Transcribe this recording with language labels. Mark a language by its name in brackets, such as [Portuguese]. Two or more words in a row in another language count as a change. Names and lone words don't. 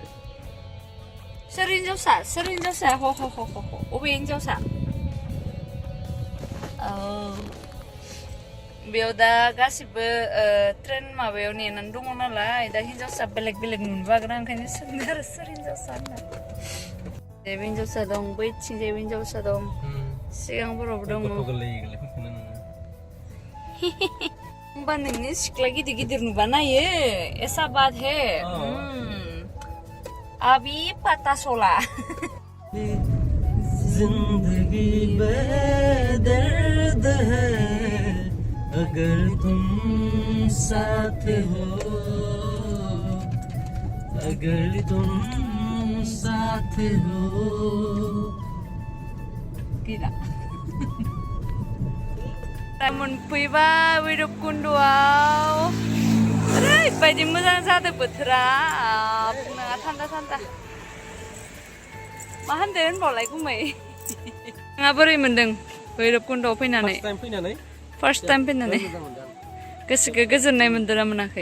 [Bodo] सोर हिनजावसा ह अबे हिनजावसा बेयाव दा गासिबो ट्रेन माबायाव नेनानै दङ नालाय दा हिनजावसा बेलेग नुबागोन ओंखायनो सोंदों आरो सोर हिनजावसा होनना जेबो हिनजावसा दं बैथिंजायबो हिनजावसा दं सिगांफोरावबो दङ होमबा नोंनि सिख्ला गिदिर नुबा नायो [Hindi] ऐसा बात है अभी पता चला जिंदगी बेदर्द है अगर तुम साथ हो अगर तुम साथ हो [Bodo] gila मोनफैबाय भैरबकुन्द'आव ओरैबायदि मोजां जादों बोथोरा बुंनाङा थान्दा मा होनदों होनबावलाय गुमै नोंहा बोरै मोनदों भैरबकुन्द'आव फैनानै [English] first time [Bodo] फैनानै गोसोखौ गोजोननाय मोनदों ना मोनाखै